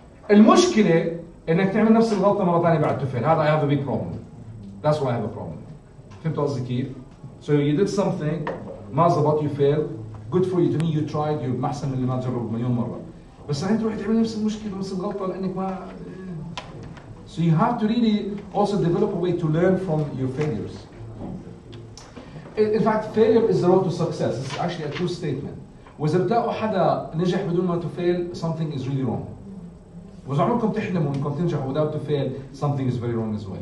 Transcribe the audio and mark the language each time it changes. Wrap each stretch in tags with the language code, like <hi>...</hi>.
<ar>المشكلة انك تعمل نفس الغلطه مره ثانيه بعد تفعل.</ar> <en>هذا I have a big problem. That's why I have a problem.</en> <ar>فهمت قصدي كيف؟</ar> <en>So you did something</en> <ar>ما زبط</ar> <en>you failed. Good for you to me you tried you're</en> <ar>احسن من اللي ما جرب مليون مره. بس بعدين تروح تعمل نفس المشكله ونفس الغلطه لانك ما.</ar> <en>So you have to really also develop a way to learn from your failures. In fact failure is the road to success. It's actually a true statement.</en> <ar>وإذا بتلاقوا حدا نجح بدون ما</ar> <en>to fail something is really wrong.</en> <ar>وإذا عمركم تحلموا إنكم تنجحوا</ar> <en>without to fail, something is very wrong as well.</en>